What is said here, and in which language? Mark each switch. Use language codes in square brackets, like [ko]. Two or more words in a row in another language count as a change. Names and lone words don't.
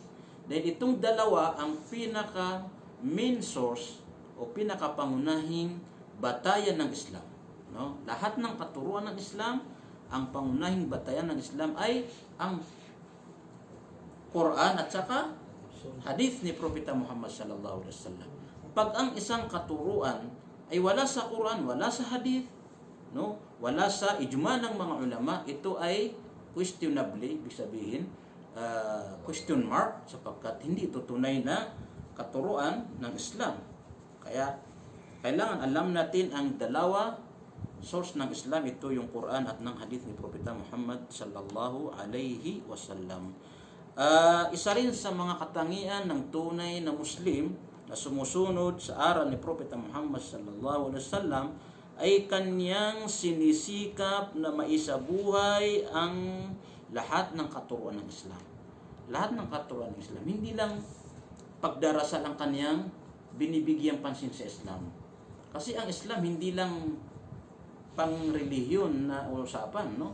[tl] Dahil itong dalawa ang pinaka [en] main source [tl] o pinakapangunahing batayan ng Islam. No? Lahat ng katuruan ng Islam, ang pangunahing batayan ng Islam ay ang Quran at saka hadith ni Propeta Muhammad [ar] صلى الله عليه وسلم. [tl] Pag ang isang katuruan ay wala sa Quran, wala sa hadith, no, wala sa ijma ng mga ulama, ito ay questionably, ibig sabihin [en] question mark, [tl] sapagkat hindi ito tunay na katuruan ng Islam. Kaya kailangan alam natin ang dalawa source ng Islam, ito yung Quran at ng hadith ni Propeta Muhammad [ar] صلى الله عليه وسلم. [tl] Isa rin sa mga katangian ng tunay na Muslim na sumusunod sa aral ni Propeta Muhammad [ar] صلى الله عليه وسلم [tl] ay kanyang sinisikap na maisabuhay ang lahat ng katuruan ng Islam. Lahat ng katuruan ng Islam, hindi lang pagdarasal ang kanyang binibigyang pansin sa Islam. Kasi ang Islam hindi lang pang-relihiyon na usapan, no?